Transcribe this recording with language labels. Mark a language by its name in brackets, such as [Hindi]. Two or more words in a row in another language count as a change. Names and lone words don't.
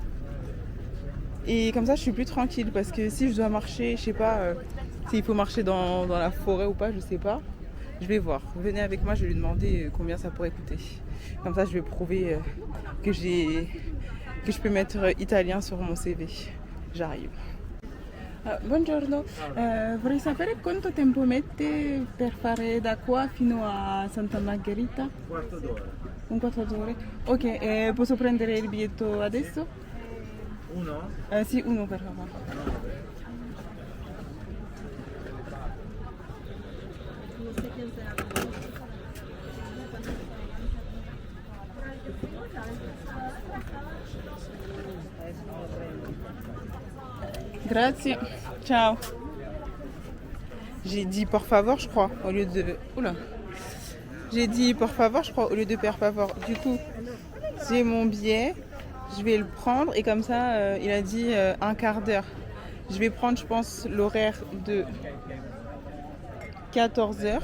[French] Et comme ça, je suis plus tranquille parce que si je dois marcher, je sais pas s'il faut marcher dans la forêt ou pas, je sais pas. Je vais voir. Venez avec moi, je vais lui demander combien ça pourrait coûter. Comme ça, je vais prouver que je peux mettre italien sur mon CV. J'arrive. [Italian] Buongiorno, vorrei sapere quanto tempo mette per fare da qua fino a Santa Margherita? Un quarto d'ora. Un quarto d'ora. Ok, posso prendere il biglietto adesso? Uno? Sì, uno per favore. Grazie, ciao. [French] J'ai dit [Spanish] por favor, [French] je crois, au lieu de... Oula. J'ai dit [Spanish] por favor, [French] je crois, au lieu de [Italian] per favor. [French] Du coup, j'ai mon billet, je vais le prendre et comme ça, il a dit un quart d'heure. Je vais prendre, je pense, l'horaire de 14 heures.